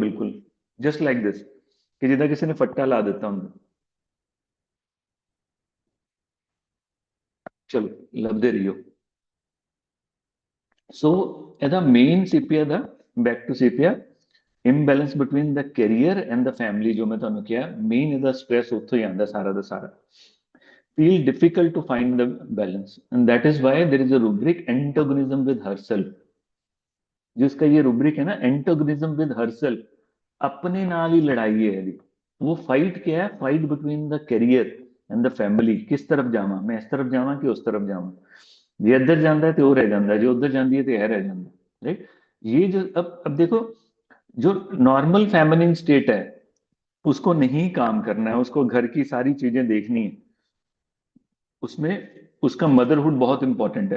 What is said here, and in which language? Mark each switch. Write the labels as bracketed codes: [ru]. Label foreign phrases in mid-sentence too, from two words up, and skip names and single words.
[pa] ਬਿਲਕੁਲ [en] just like this, [pa] ਕਿ ਜਿੱਦਾਂ ਕਿਸੇ ਨੇ ਫੱਟਾ ਲਾ ਦਿੱਤਾ ਹੁੰਦਾ। ਚਲੋ ਲੱਭਦੇ ਰਹੀਓ। ਸੋ ਇਹਦਾ ਮੇਨ ਸੀਪੀਆ ਦਾ, [en] back to Sepia, imbalance between the career and the family, [pa] ਜੋ ਮੈਂ ਤੁਹਾਨੂੰ ਕਿਹਾ ਮੇਨ ਇਹਦਾ ਸਟ੍ਰੈਸ ਉੱਥੋਂ ਹੀ ਆਉਂਦਾ ਸਾਰਾ ਦਾ ਸਾਰਾ। [en] feel difficult to find the balance, and that is why there is a rubric antagonism with herself। [hi] जिसका ये rubric है ना, [en] antagonism with herself, [pa] ਆਪਣੇ ਨਾਲ ਹੀ ਲੜਾਈ ਹੈ ਇਹਦੀ। [hi] वो फाइट क्या है? [en] fight between the career and the family. [pa] ਕਿਸ ਤਰਫ਼ ਜਾਵਾਂ ਮੈਂ, ਇਸ ਤਰਫ਼ ਜਾਵਾਂ ਕਿ ਉਸ ਤਰਫ਼ ਜਾਵਾਂ कि उस तरफ जावां? [hi] जे इधर जाता है तो वो रह जाता है, जो उधर जाती है तो यह रह जाता है, राइट। ये जो अब देखो, जो [en] normal feminine state [hi] है उसको नहीं काम करना है, उसको घर की सारी चीजें देखनी है, उसमें उसका मदरहुड बहुत इंपॉर्टेंट है।